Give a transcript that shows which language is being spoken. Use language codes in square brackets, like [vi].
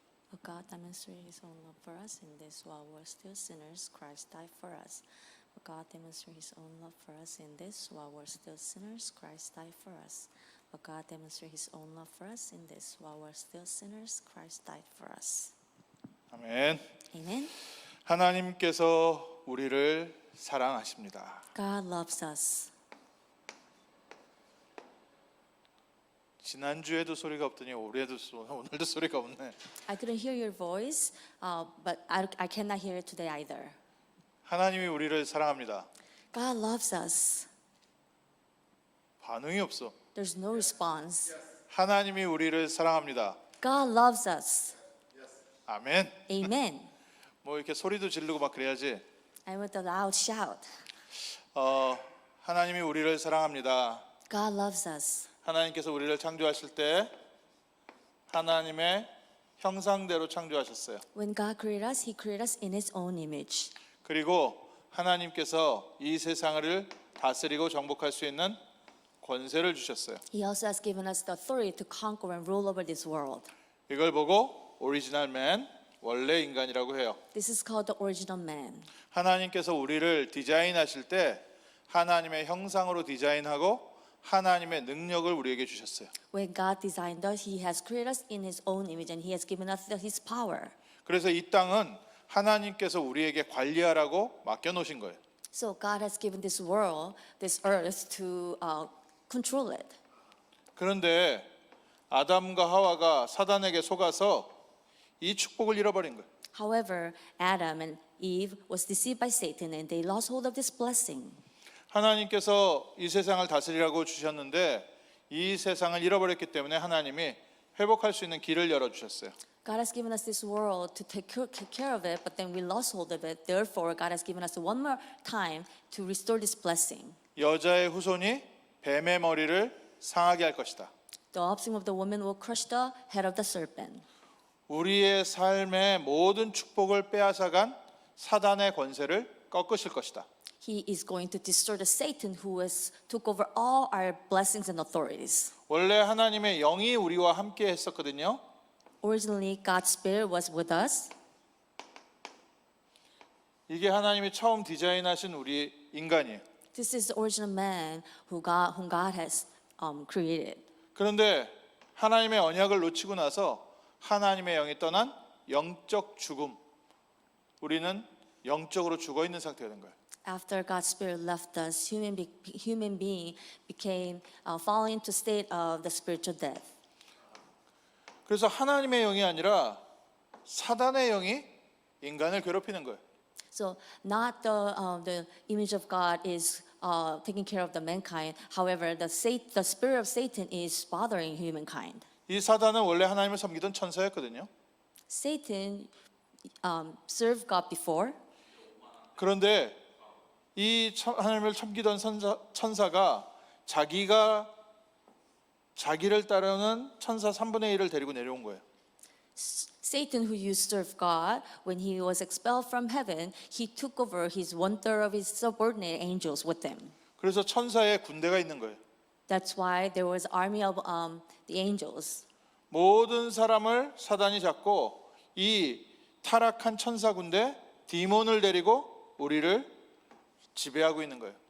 [en] But God demonstrated His own love for us in this: while we're still sinners, Christ died for us. But God demonstrated His own love for us in this: while we're still sinners, Christ died for us. But God demonstrated His own love for us in this: while we're still sinners, Christ died for us. [ko] 아멘. [en] Amen. [ko] 하나님께서 우리를 사랑하십니다. [en] God loves us. [ko] 지난주에도 소리가 없더니 오늘도 소리가 없네. [en] I couldn't hear your voice, but I cannot hear it today either. [ko] 하나님이 우리를 사랑합니다. [en] God loves us. [ko] 반응이 없어. [en] There's no response. [ko] 하나님이 우리를 사랑합니다. [en] God loves us. [ko] 아멘. [en] Amen. [ko] 뭐 이렇게 소리도 지르고 막 그래야지. [en] I want a loud shout. [ko] 하나님이 우리를 사랑합니다. [en] God loves us. [ko] 하나님께서 우리를 창조하실 때 하나님의 형상대로 창조하셨어요. [en] When God created us, He created us in His own image. [ko] 그리고 하나님께서 이 세상을 다스리고 정복할 수 있는 권세를 주셨어요. [en] He also has given us the authority to conquer and rule over this world. [ko] 이걸 보고 오리지널 맨, 원래 인간이라고 해요. [en] This is called the original man. [ko] 하나님께서 우리를 디자인하실 때 하나님의 형상으로 디자인하고 하나님의 능력을 우리에게 주셨어요. [en] When God designed us, He has created us in His own image and He has given us His power. [ko] 그래서 이 땅은 하나님께서 우리에게 관리하라고 맡겨 놓으신 거예요. [en] So God has given this world, this earth to control it. [ko] 그런데 아담과 하와가 사단에게 속아서 이 축복을 잃어버린 거예요. [en] However, Adam and Eve was deceived by Satan and they lost hold of this blessing. [ko] 하나님께서 이 세상을 다스리라고 주셨는데 이 세상을 잃어버렸기 때문에 하나님이 회복할 수 있는 길을 열어주셨어요. [en] God has given us this world to take care of it, but then we lost hold of it. Therefore, God has given us one more time to restore this blessing. [ko] 여자의 후손이 뱀의 머리를 상하게 할 것이다. [en] The offspring of the woman will crush the head of the serpent. [ko] 우리의 삶의 모든 축복을 빼앗아간 사단의 권세를 꺾으실 것이다. [en] He is going to destroy the Satan who has took over all our blessings and authorities. [ko] 원래 하나님의 영이 우리와 함께 했었거든요. [en] Originally, God's Spirit was with us. [ko] 이게 하나님이 처음 디자인하신 우리 인간이에요. [en] This is the original man whom God has created. [ko] 그런데 하나님의 언약을 놓치고 나서 하나님의 영이 떠난 영적 죽음. 우리는 영적으로 죽어 있는 상태가 된 거예요. [en] After God's Spirit left us, human being became falling into state of the spiritual death. [ko] 그래서 하나님의 영이 아니라 사단의 영이 인간을 괴롭히는 거예요. [en] So not the image of God is taking care of the mankind. However, the spirit of Satan is bothering humankind. [ko] 이 사단은 원래 하나님을 섬기던 천사였거든요. [en] Satan served God before. [ko] 그런데 이 하나님을 섬기던 천사가 자기를 따르는 천사 3분의 1을 데리고 내려온 거예요. [en] Satan, who used to serve God, when he was expelled from heaven, he took over his 1/3 of his subordinate angels with him. [ko] 그래서 천사의 군대가 있는 거예요. [en] That's why there was army of the angels. [ko] 모든 사람을 사단이 잡고 이 타락한 천사 군대 디몬을 데리고 우리를 지배하고 있는 거예요.